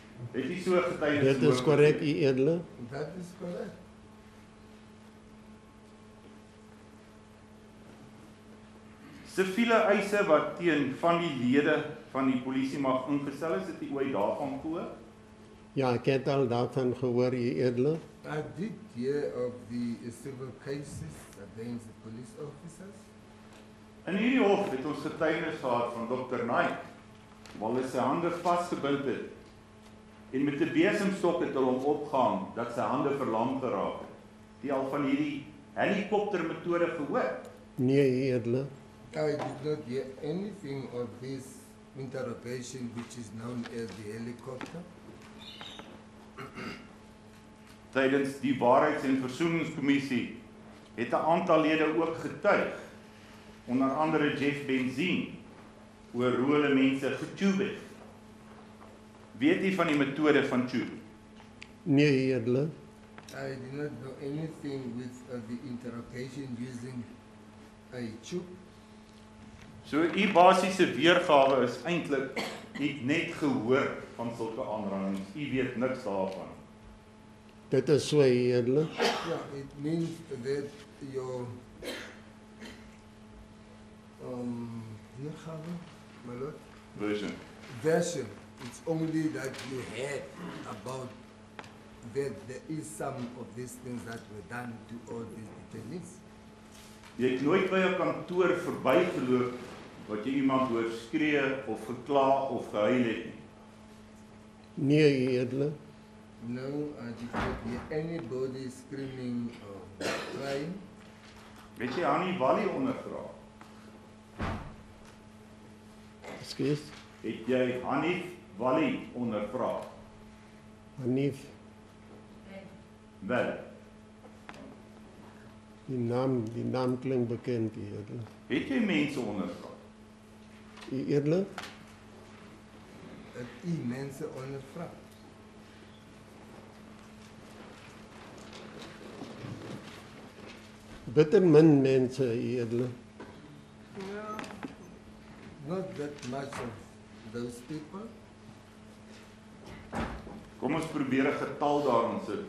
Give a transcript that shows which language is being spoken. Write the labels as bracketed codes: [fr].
[af] Het jy so getuienis? Dit is korrek, U Edele. [en] That is correct. [af] Siviele eise wat teen van die lede van die polisie mag ingestel is, het jy ooit daarvan gehoor? Ja, ek het al daarvan gehoor, U Edele. [en] I did hear of the civil cases against the police officers. [af] In hierdie hof het ons getuienis gehad van Dr. Naik, waar hy sy hande vasgebind het en met 'n besemstok het hulle hom opgehang dat sy hande verlam geraak het. Het jy al van hierdie helikoptermetode gehoor? Nee, U Edele. [en] I did not hear anything of this interrogation which is known as the helicopter. [af] Tydens die Waarheids- en Versoeningskommissie het 'n aantal lede ook getuig, onder andere Jeff Benzien, oor hoe hulle mense getube het. Weet jy van die metode van tube? Nee, U Edele. [en] I did not know anything with the interrogation using a tube. [af] So u basiese weergawe is eintlik net gehoor van sulke aanrandings. U weet niks daarvan. Dit is so, U Edele. [en] Yeah, it means that your my lord, Version. version, it's only that you heard about that there is some of these things that were done to all these detainees. [af] Jy het nooit by 'n kantoor verbygeloop wat jy iemand hoor skree of gekla of gehuil het nie. Nee, U Edele. [en] No, I did not hear anybody screaming or crying. [af] Het jy Hannie Wally ondervra? Ekskuus. Het jy Hannie Wally ondervra? Hanif, Wel, die naam klink bekend, U Edele. het jy mense ondervra? U Edele. Dat u mensen ondervraagt. Bitter min mense, U Edele. [en] No, not that much of those people. [af] Kom ons probeer 'n getal daarin sit.